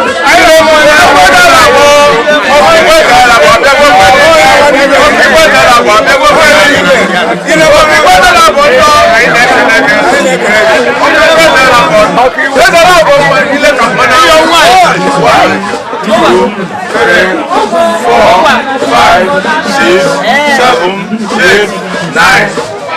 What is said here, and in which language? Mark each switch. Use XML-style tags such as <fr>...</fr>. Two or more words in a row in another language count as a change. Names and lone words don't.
<ig>Anyị na-eme onye ọkwa dara bụ, ọkwa igwe dara bụ, ọbịa gwa mmadụ. Ọkwa igwe dara bụ, ọbịa gwa mmadụ. Ọkwa igwe dara bụ ndọ. Ọkwa igwe dara bụ, ọkwa igwe dara bụ mmadụ niile ka mmadụ.</ig> <en>One, two, three, four, five, six, seven, eight, nine.</en>